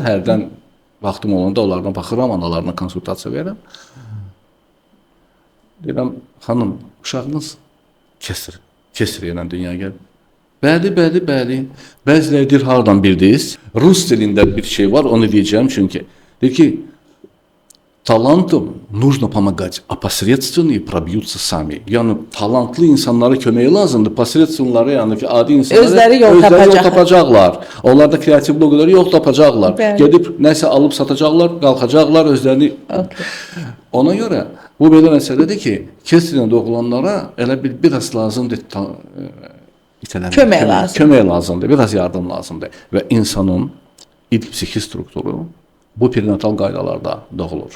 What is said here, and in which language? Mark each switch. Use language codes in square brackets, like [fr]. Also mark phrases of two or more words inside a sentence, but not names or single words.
[az] Hərdən vaxtım olanda onlardan baxıram, analarına konsultasiya verirəm. Deyirəm, xanım, uşağınız kesir ilə dünyaya gəlir. Bəli. Bəziləri deyir, hardan bildiniz? Rus dilində bir şey var, onu deyəcəm çünki. Deyir ki, talantım [ru] нужно помогать, а посредственные пробьются сами. [az] Yəni talantlı insanlara kömək lazımdır. Посредственные, yəni ki, adi insanlar özləri yol tapacaqlar. Onlar da kreativliyə yol tapacaqlar. Gedib nəsə alıb satacaqlar, qalxacaqlar özlərini. Ona görə bu belə məsələdir ki, kesirlə doğulanlara elə biraz lazımdır kömək lazımdır, biraz yardım lazımdır və insanın ilk psixi strukturu bu perinatal qaydalarda doğulur.